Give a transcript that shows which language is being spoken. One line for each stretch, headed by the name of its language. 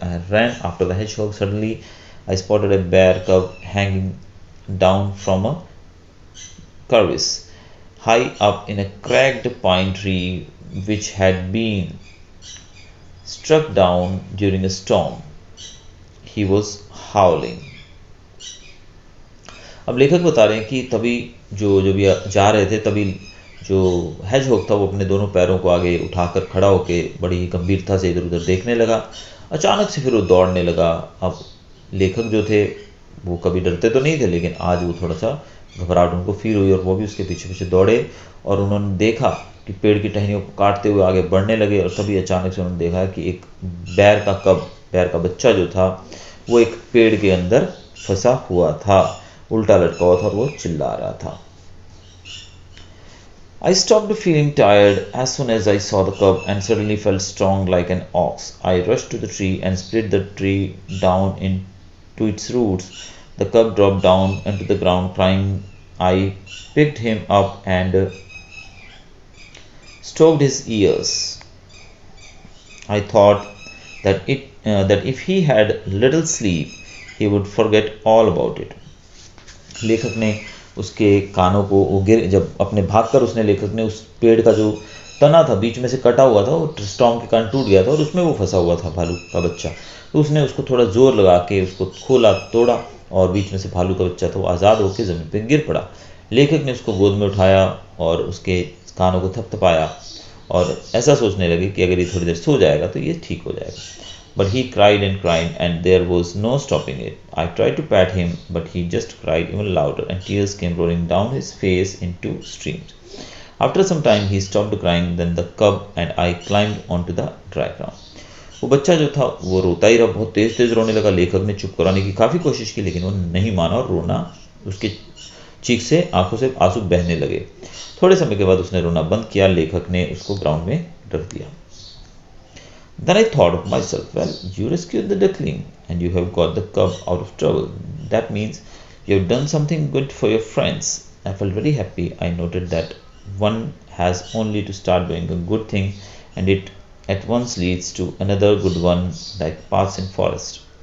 English: I ran after the hedgehog. Suddenly, I spotted a bear cub hanging down from a crevice high up in a cracked pine tree which had been struck down during a storm. He was howling.
Hindi: अब लेखक बता रहे हैं कि तभी जो जो भी जा रहे थे तभी जो हेजहॉग था वो अपने दोनों पैरों को आगे उठाकर खड़ा होकर बड़ी ही गंभीरता से इधर उधर देखने लगा। अचानक से फिर वो दौड़ने लगा। अब लेखक जो थे वो कभी डरते तो नहीं थे, लेकिन आज वो थोड़ा सा घबराहट उनको फील हुई और वो भी उसके पीछे पीछे दौड़े और उन्होंने देखा कि पेड़ की टहनियों को काटते हुए आगे बढ़ने लगे। और तभी अचानक से उन्होंने देखा कि एक बैर का बच्चा जो था वो एक पेड़ के अंदर फंसा हुआ था, उल्टा लटका हुआ था और वो चिल्ला रहा था।
English: I stopped feeling tired as soon as I saw the cub and suddenly felt strong like an ox. I rushed to the tree and split the tree down into its roots. The cub dropped down onto the ground crying. I picked him up and stroked his ears. I thought that if he had little sleep, he would forget all about it.
Hindi: लेखक ने उसके कानों को वो गिर जब अपने भागकर उसने लेखक ने उस पेड़ का जो तना था बीच में से कटा हुआ था वो स्टॉर्म के कारण टूट गया था और उसमें वो फंसा हुआ था भालू का बच्चा। तो उसने उसको थोड़ा जोर लगा के उसको खोला, तोड़ा और बीच में से भालू का बच्चा था वो आज़ाद होकर ज़मीन पर गिर पड़ा। लेखक ने उसको गोद में उठाया और उसके कानों को थपथपाया और ऐसा सोचने लगे कि अगर ये थोड़ी देर सो जाएगा तो ये ठीक हो जाएगा।
English: But he cried and there was no stopping it. I tried to pat him, but he just cried even louder and tears came rolling down his face in two streams. After some time he stopped crying, then the cub and I climbed onto the dry ground.
Hindi: वो बच्चा जो था वो रोता ही रहा, बहुत तेज तेज रोने लगा। लेखक ने चुप कराने की काफ़ी कोशिश की लेकिन वो नहीं माना और रोना उसके चीख से आंखों से आंसू बहने लगे। थोड़े समय के बाद उसने रोना बंद किया। लेखक ने उसको ग्राउंड में रख दिया।
English: Then I thought of myself, well, you rescued the duckling and you have got the cub out of trouble. That means you have done something good for your friends. I felt very happy. I noted that one has only to start doing a good thing and it at once leads to another good one, like paths in forest.